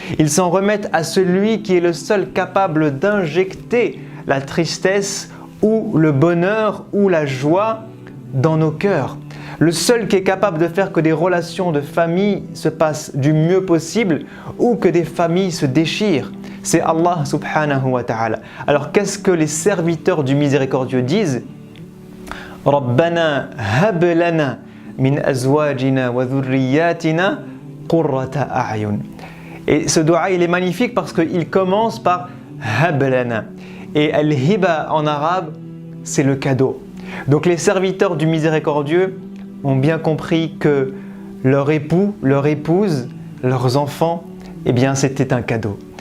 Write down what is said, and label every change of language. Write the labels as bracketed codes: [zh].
[fr] Ils s'en remettent à celui qui est le seul capable d'injecter la tristesse ou le bonheur ou la joie dans nos cœurs. Le seul qui est capable de faire que des relations de famille se passent du mieux possible ou que des familles se déchirent, c'est Allah subhanahu wa ta'ala. Alors qu'est-ce que les serviteurs du miséricordieux disent ? [ar] ربنا هب لنا من أزواجنا وذرياتنا قرة أعين. [fr] Et ce dua il est magnifique parce qu'il commence par hab lana. Et al-hiba en arabe, c'est le cadeau. Donc les serviteurs du miséricordieux ont bien compris que leur époux, leur épouse, leurs enfants, c'était un cadeau.